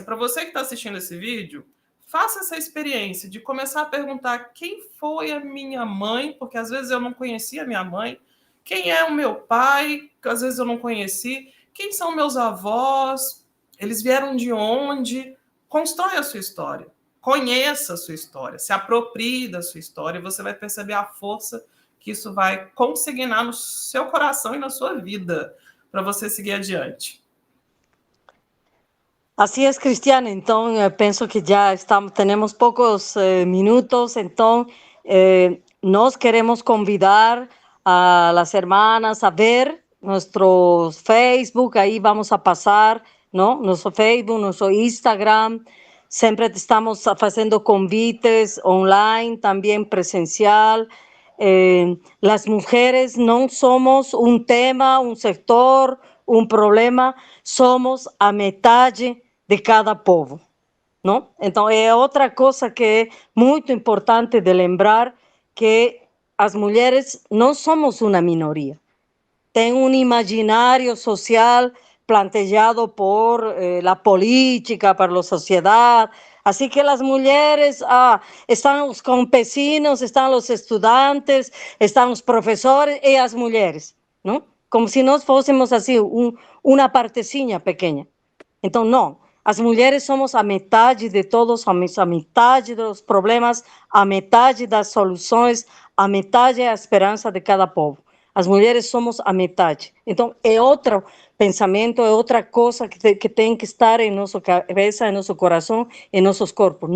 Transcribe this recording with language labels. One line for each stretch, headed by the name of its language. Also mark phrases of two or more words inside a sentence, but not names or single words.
Portuguese: Para você que está assistindo esse vídeo, faça essa experiência de começar a perguntar quem foi a minha mãe, porque às vezes eu não conhecia a minha mãe, quem é o meu pai, que às vezes eu não conheci, quem são meus avós, eles vieram de onde. Constrói a sua história, conheça a sua história, se aproprie da sua história e você vai perceber a força que isso vai consignar no seu coração e na sua vida para você seguir adiante.
Spanish: Así es, Cristiane. Entonces, pienso que ya estamos, tenemos pocos minutos. Entonces, nos queremos convidar a las hermanas a ver nuestro Facebook. Ahí vamos a pasar, ¿no? Nuestro Facebook, nuestro Instagram. Siempre estamos haciendo convites online, también presencial. Las mujeres no somos un tema, un sector, un problema,
Portuguese: somos a metade de cada povo, não? Então, é outra coisa que é muito importante de lembrar, que as mulheres não somos uma minoria. Tem um imaginário social
Spanish: planteado por la política, por la sociedad. Así que las mujeres, están los campesinos, están los estudiantes, están los profesores y las mujeres, ¿no?
Portuguese: Como si nós fôssemos assim, uma partezinha pequena. Então, não. As mulheres somos a metade de todos, a metade dos problemas, a metade das soluções, a metade é a esperança de cada povo. As mulheres somos a metade. Então, é outro pensamento, é outra coisa que tem que estar em nossa cabeça, em nosso coração, em nossos corpos.